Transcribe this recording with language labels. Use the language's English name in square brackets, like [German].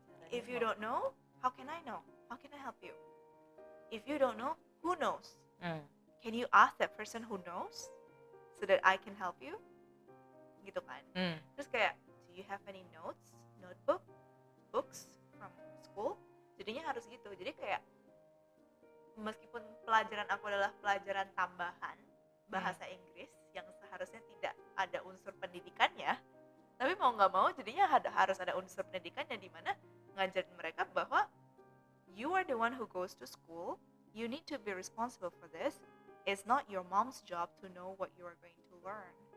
[English] If you don't know, how can I know? How can I help you? If you don't know, who knows? Can you ask that person who knows so that I can help you? [Indonesian] Gitu kan. Terus kayak, [English] do you have any notes, notebook, books from school? [Indonesian] Jadinya harus gitu. Jadi kayak meskipun pelajaran aku adalah pelajaran tambahan bahasa Inggris yang seharusnya tidak ada unsur pendidikannya, tapi mau nggak mau jadinya harus ada unsur pendidikannya, di mana ngajarin mereka bahwa [English] you are the one who goes to school, you need to be responsible for this. It's not your mom's job to know what you are going to learn.